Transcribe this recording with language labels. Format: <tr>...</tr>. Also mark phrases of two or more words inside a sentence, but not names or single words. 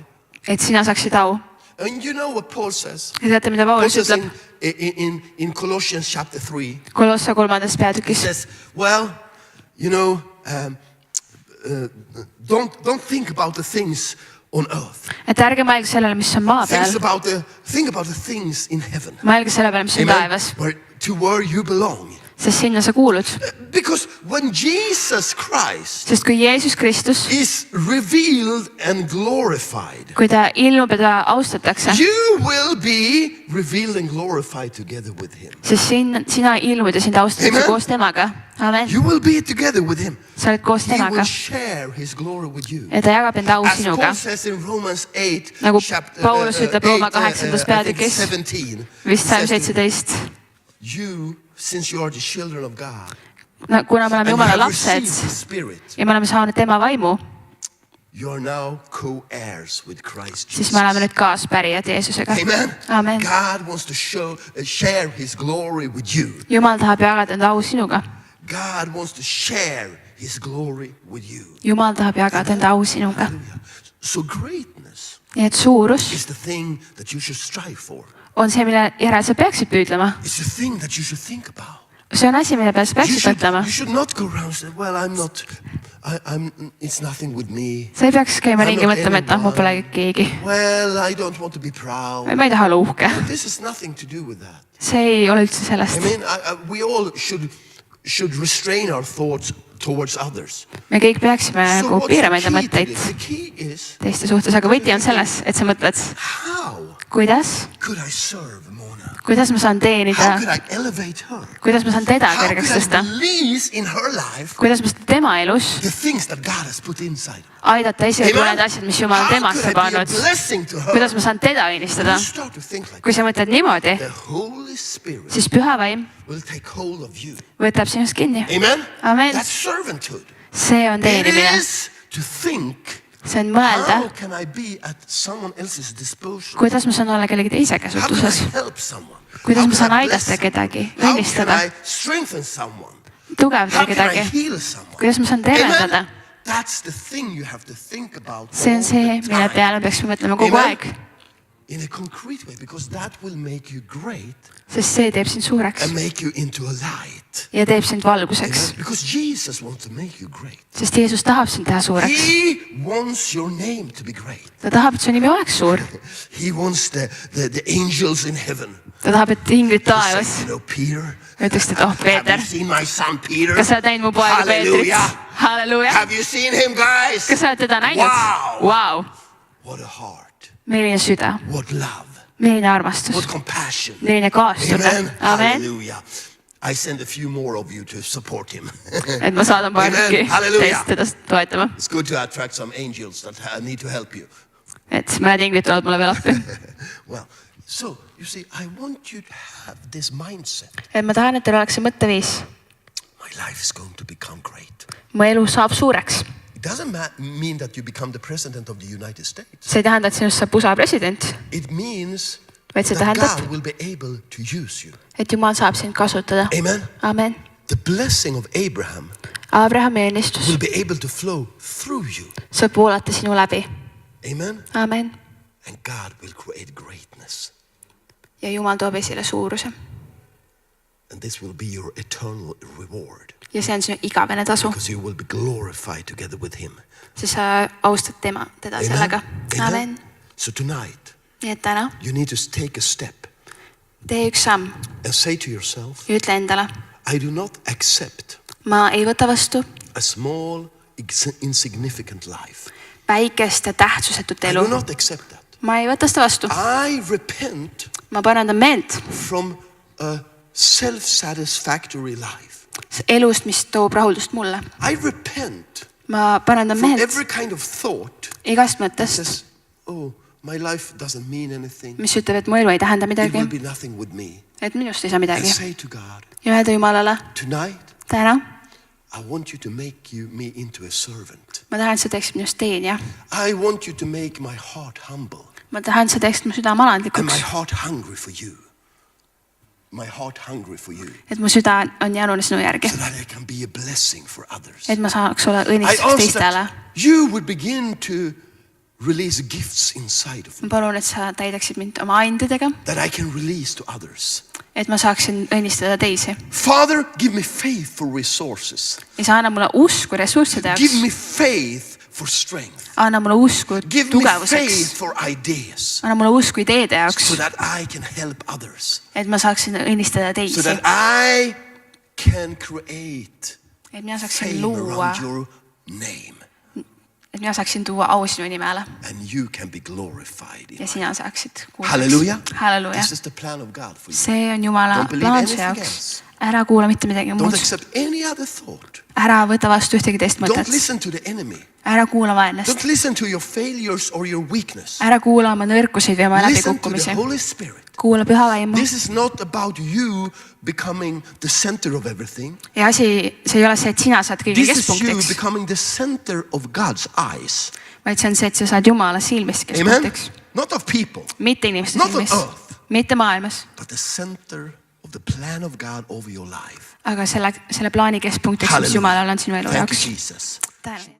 <et>et sina saaksid au.</et> <en>And you know what Paul says?</en> <et>ja teate, mida Paul Paulus</et> <en>says</en> <et>ütleb</et> <en>in Colossians chapter 3.</en> <et>Kolossa 3.</et> <en>He</en> <et>peatükis?</et> <en>says, well, don't think about the things on earth.</en> <et>et ärge mõelge sellele, mis on maa peal,</et> <en>Think about the things in heaven.</en> <et>mõelge selle peale, mis on taevas,</et> <en>Where you belong.</en> <et>sest sinna sa kuulud.</et> <en>Because when Jesus Christ</en> <et>sest kui Jeesus Kristus,</et> <en>is revealed and glorified,</en> <et>kui ta ilmub ja ta austatakse,</et> <en>you will be revealed and glorified together with him.</en> <et>sest sina ilmud ja sind austatakse Amen. koos temaga. Amen.</et> <en>You will be together with him.</en> <et>sa oled koos</et> <en>He will</en> <et>temaga</et> <en>share his glory with you.</en> <et>ja ta jagab enda au</et> <en>As</en> <et>sinuga.</et> <en>Paul says in Romans 8,</en> <et>Nagu</et> <en>chapter,</en> <et>Paulus ütleb Rooma 8.</et> <en>I think</en> <et>peatükis, 17, vist</et> <en>says, 17. you, since you are the children of God,</en> <et>no, kuna me oleme</et> <en>and you</en> <et>Jumala</et> <en>have</en> <et>lapsed</et> <en>received the Spirit,</en> <et>ja me oleme saanud tema vaimu,</et> <en>you are now co-heirs with Christ</en> <et>siis Jesus. me oleme nüüd kaaspärijad Jeesusega. Amen. Amen.</et> <en>God wants to share his glory with you.</en> <et>Jumal tahab jagada enda au sinuga.</et> <en>God wants to share his glory with you.</en> <et>Jumal tahab jagada enda au sinuga.</et> <en>Hallelujah. So greatness</en> <et>nii et suurus</et> <en>is the thing that you should strive for.</en> <et>on see, mille järel sa peaksid püüdlema.</et> <en>It's the thing that you should think about.</en> <et>see on asi, mille peale sa peaksid mõtlema.</et> <en>You should not go around and say, well, it's nothing with me.</en> <et>sa ei peaks käima</et> <en>I'm</en> <et>ringi</et> <en>not</en> <et>mõtlema, et mul pole</et> <en>anyone.</en> <et>keegi.</et> <en>Well, I don't want to be proud.</en> <et>ma ei taha olla uhke.</et> <en>This has nothing to do with that.</en> <et>see ei ole üldse sellest.</et> <en>I mean, we all should restrain our thoughts towards others.</en> <et>me kõik peaksime nagu piirama enda mõtteid</et> <en>The key is,</en> <et>teiste suhtes, aga võti on selles, et sa mõtled,</et> <en>how</en> <et>kuidas,</et> <en>could I serve Mona?</en> <et>kuidas ma saan</et> <en>How</en> <et>teenida,</et> <en>could I elevate her?</en> <et>kuidas ma saan teda</et> <en>How</en> <et>kõrgeks</et> <en>could</en> <et>tõsta,</et> <en>I release in her life</en> <et>kuidas ma saan tema elus</et> <en>the things that God has put inside?</en> <et>aidata esile tuua Amen. need asjad, mis Jumal on</et> <en>How</en> <et>temasse</et> <en>could I be a</en> <et>pannud,</et> <en>blessing to her?</en> <et>kuidas ma saan teda õnnistada.</et> <en>You start to think like</en> <et>kui sa mõtled niimoodi,</et> <en>the Holy Spirit</en> <et>siis püha vaim</et> <en>will take hold of you.</en> <et>võtab sinust kinni. Amen? Amen.</et> <en>That's servanthood.</en> <et>see on</et> <en>It</en> <et>teenimine,</et> <en>is to think,</en> <et>see on mõelda,</et> <en>how can I be at someone else's disposal?</en> <et>kuidas ma saan olla kellegi teise</et> <en>How can I</en> <et>käsutuses,</et> <en>help someone?</en> <et>kuidas</et> <en>How</en> <et>ma</et> <en>can</en> <et>saan</et> <en>I</en> <et>aidata</et> <en>bless</en> <et>kedagi,</et> <en>someone? How can</en> <et>õnnistada,</et> <en>I strengthen someone?</en> <et>tugevdada</et> <en>How can I</en> <et>kedagi,</et> <en>heal someone?</en> <et>kuidas ma saan tervendada. Amen?</et> <en>That's the thing you have to think about</en> <et>see on</et> <en>all</en> <et>see,</et> <en>the</en> <et>mille</et> <en>time.</en> <et>peale peaksime mõtlema kogu Amen. aeg,</et> <en>In a concrete way, because that will make you great</en> <et>sest see teeb sind suureks</et> <en>and make you into a light.</en> <et>ja teeb sind valguseks, Amen?</et> <en>Because Jesus wants to make you great.</en> <et>sest Jeesus tahab sind teha suureks.</et> <en>He wants your name to be great.</en> <et>ta tahab, et su nimi oleks suur.</et> <en>He wants the angels in heaven</en> <et>ta tahab, et ingrid</et> <en>Say,</en> <et>taevas</et> <en>you know, Peter,</en> <et>ütleksid, et oh</et> <en>have</en> <et>Peeter,</et> <en>you seen my son Peter?</en> <et>kas sa oled näinud mu poega Peetrit? Hallelujah. Halleluuja.</et> <en>Have you seen him, guys?</en> <et>Kas sa oled teda näinud? Wow. Wow.</et> <en>What a heart.</en> <et>Milline süda,</et> <en>What love.</en> <et>milline armastus,</et> <en>What compassion.</en> <et>milline kaastunne. Amen. Amen. Hallelujah.</et> <en>I send a few more of you to support him.</en> <et>Et ma saadan paarki</et> <en>Amen. Hallelujah.</en> <et>teist teda toetama.</et> <en>It's good to attract some angels that need to help you.</en> <et>Et mõned ingrid tulevad mulle veel appi.</et> <en>Well, so you see, I want you to have this mindset.</en> <et>Et ma tahan, et teil oleks see mõtteviis.</et> <en>My life is going to become great.</en> <et>Mu elu saab suureks.</et> <en>It doesn't mean that you become the president of the United States.</en> <et>See ei tähenda, et sinust saab USA president,</et> <en>It means</en> <et>vaid see</et> <en>that</en> <et>tähendab,</et> <en>God will be able to use you.</en> <et>et Jumal saab sind kasutada. Amen. Amen.</et> <en>The blessing of Abraham</en> <et>Abrahami õnnistus</et> <en>will be able to flow through you.</en> <et>saab voolata sinu läbi. Amen. Amen.</et> <en>And God will create greatness.</en> <et>Ja Jumal toob esile suuruse.</et> <en>And this will be your eternal reward.</en> <et>Ja see on sinu igavene tasu,</et> <en>Because you will be glorified together with him.</en> <et>sest sa austad teda sellega. Amen.</et> <en>So tonight,</en> <et>Nii et täna</et> <en>you need to take a step</en> <et>tee üks samm</et> <en>and say to yourself,</en> <et>ja ütle endale,</et> <en>I do not accept</en> <et>ma ei võta vastu</et> <en>a small, insignificant life.</en> <et>väikest ja tähtsusetut</et> <en>I</en> <et>elu.</et> <en>do not accept that.</en> <et>Ma ei võta seda vastu.</et> <en>I repent</en> <et>Ma parandan meelt</et> <en>from a self-satisfactory life.</en> <et>elust, mis toob rahuldust mulle.</et> <en>I repent</en> <et>Ma parandan</et> <en>from</en> <et>meelt</et> <en>every kind of thought</en> <et>igast</et> <en>that</en> <et>mõttest,</et> <en>says, oh, my life doesn't mean anything.</en> <et>mis ütleb, et mu elu ei tähenda</et> <en>It</en> <et>midagi,</et> <en>will be nothing with me.</en> <et>et minust ei saa</et> <en>And</en> <et>midagi.</et> <en>say to God,</en> <et>Ja öelda Jumalale,</et> <en>tonight,</en> <et>täna</et> <en>I want you to make me into a servant.</en> <et>ma tahan, et sa teeksid minust teenija.</et> <en>I want you to make my heart humble</en> <et>Ma tahan, et sa teeksid mu südame</et> <en>and</en> <et>alandlikuks,</et> <en>my heart hungry for you. My heart hungry for you.</en> <et>et mu süda on jänune sinu järgi,</et> <en>So that I can be a blessing for others.</en> <et>et ma saaks olla</et> <en>I</en> <et>õnnistuseks</et> <en>ask</en> <et>teistele.</et> <en>that you would begin to release gifts inside of</en> <et>Ma</et> <en>me</en> <et>palun, et sa täidaksid mind oma andedega,</et> <en>that I can release to others.</en> <et>et ma saaksin õnnistada teisi.</et> <en>Father, give me faith for resources.</en> <et>Ja sa anna mulle usku ressursside</et> <en>Give</en> <et>jaoks,</et> <en>me faith for strength.</en> <et>anna mulle usku</et> <en>Give me</en> <et>tugevuseks,</et> <en>faith for ideas</en> <et>anna mulle usku ideede jaoks,</et> <en>so that I can help others.</en> <et>et ma saaksin õnnistada</et> <en>So</en> <et>teisi,</et> <en>that I can create</en> <et>et mina saaksin</et> <en>fame</en> <et>luua,</et> <en>around your name</en> <et>et mina saaksin tuua au sinu nimele</et> <en>and you can be glorified.</en> <et>ja sina saaksid Hallelujah. Halleluuja.</et> <en>This is the plan of God for you.</en> <et>See on Jumala</et> <en>Don't believe</en> <et>plaan su</et> <en>anything</en> <et>jaoks.</et> <en>else.</en> <et>Ära kuula mitte midagi</et> <en>Don't</en> <et>muud.</et> <en>accept any other thought.</en> <et>Ära võta vastu ühtegi teist</et> <en>Don't</en> <et>mõtet.</et> <en>listen to the enemy.</en> <et>Ära kuula vaenlast.</et> <en>Don't listen to your failures or your weakness.</en> <et>Ära kuula oma nõrkuseid või oma</et> <en>Listen to</en> <et>läbikukkumisi.</et> <en>the Holy Spirit.</en> <et>Kuula püha vaimu.</et> <en>This is not about you becoming the center of everything.</en> <et>Ja see ei ole see, et sina saad kõige</et> <en>This is you</en> <et>keskpunktiks,</et> <en>becoming the center of God's eyes.</en> <et>vaid see on see, et sa saad Jumala silmist Amen. keskpunktiks.</et> <en>Not of people,</en> <et>Mitte inimeste</et> <en>Not on</en> <et>silmis,</et> <en>earth.</en> <et>mitte maailmas,</et> <en>but the center of the plan of God over your life.</en> <et>aga selle plaani keskpunktiks, mis Hallelujah. Jumalal on sinu elu</et> <en>Thank you,</en> <et>jaoks. Jesus. Tänan.</et>